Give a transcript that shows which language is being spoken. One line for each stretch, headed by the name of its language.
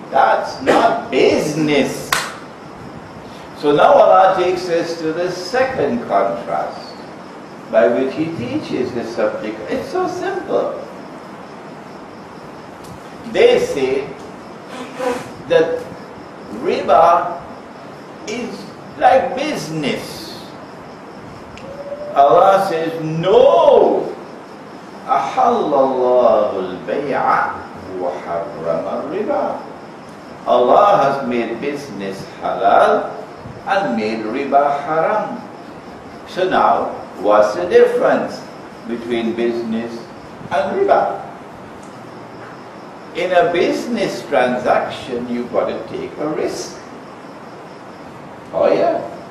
English: That's not business. So now Allah takes us to the second contrast by which he teaches the subject. It's so simple. They say that riba is like business. Allah says, no.
Arabic: أحل الله البيع وحرم الربا.
English: Allah has made business halal and made riba haram. So now, what's the difference between business and riba? In a business transaction, you've got to take a risk. Oh yeah.